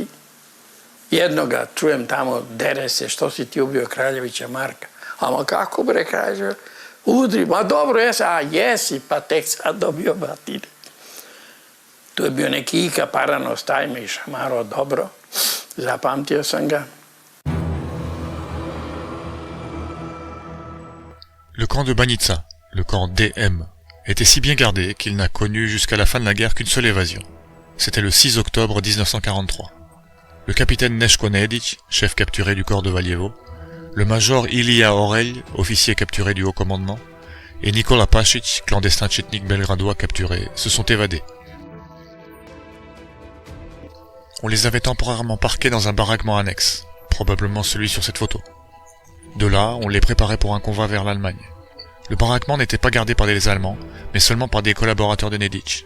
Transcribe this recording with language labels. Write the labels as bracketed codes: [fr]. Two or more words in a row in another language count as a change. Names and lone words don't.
[sr] Jednoga čujem tamo, dere se, što si ti ubio Kraljevića Marka. A kako bre, kaže, udri, ma dobro, jesi, a jesi, pa tek sad dobio batine. Tu je bio neki Ika Paranos, taj me i šamaro dobro, zapamtio sam ga. [fr] Le camp de Banjica, le camp DM, était si bien gardé qu'il n'a connu jusqu'à la fin de la guerre qu'une seule évasion. C'était le 6 octobre 1943. Le capitaine Neško Nedić, chef capturé du corps de Valjevo, le major Ilija Orelj, officier capturé du haut commandement, et Nikola Pašić, clandestin tchétnique belgradois capturé, se sont évadés. On les avait temporairement parqués dans un baraquement annexe, probablement celui sur cette photo. De là, on les préparait pour un convoi vers l'Allemagne. Le baraquement n'était pas gardé par des Allemands, mais seulement par des collaborateurs de Nedić.